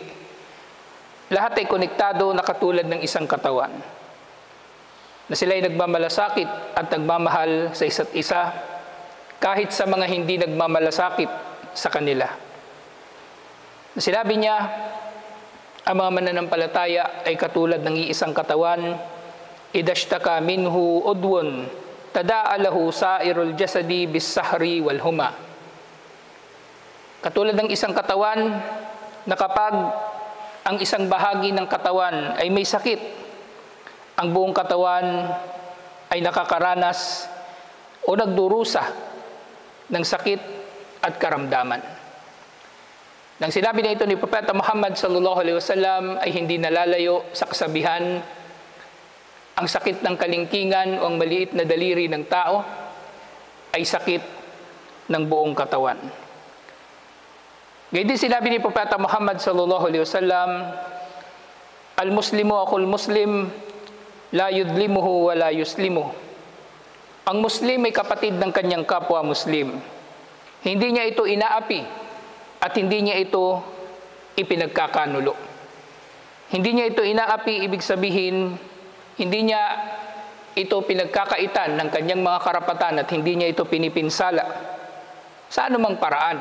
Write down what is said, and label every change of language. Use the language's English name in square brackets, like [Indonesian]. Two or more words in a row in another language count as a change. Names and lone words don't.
[Filipino] Lahat ay konektado na katulad ng isang katawan, na sila ay nagmamalasakit at nagmamahal sa isa't isa kahit sa mga hindi nagmamalasakit sa kanila. Na sinabi niya, ang mga mananampalataya ay katulad ng iisang katawan, [Arabic] إذا اشتكى منه عضو تداعى له سائر الجسد بالسهر والحمى. [Filipino] Katulad ng isang katawan na kapag ang isang bahagi ng katawan ay may sakit, ang buong katawan ay nakakaranas o nagdurusa ng sakit at karamdaman. Nang sinabi na ito ni Propeta Muhammad [Arabic] صلى الله عليه وسلم [Filipino] ay hindi nalalayo sa kasabihan, ang sakit ng kalingkingan o ang maliit na daliri ng tao ay sakit ng buong katawan. Gayon din sinabi ni Propeta Muhammad [Arabic] صلى الله عليه وسلم, "المسلم أخو المسلم لا يظلمه ولا يسلمه." [Filipino] Ang Muslim ay kapatid ng kanyang kapwa Muslim. Hindi niya ito inaapi at hindi niya ito ipinagkakanulo. Hindi niya ito inaapi, ibig sabihin, hindi niya ito pinagkakaitan ng kanyang mga karapatan at hindi niya ito pinipinsala sa anumang paraan.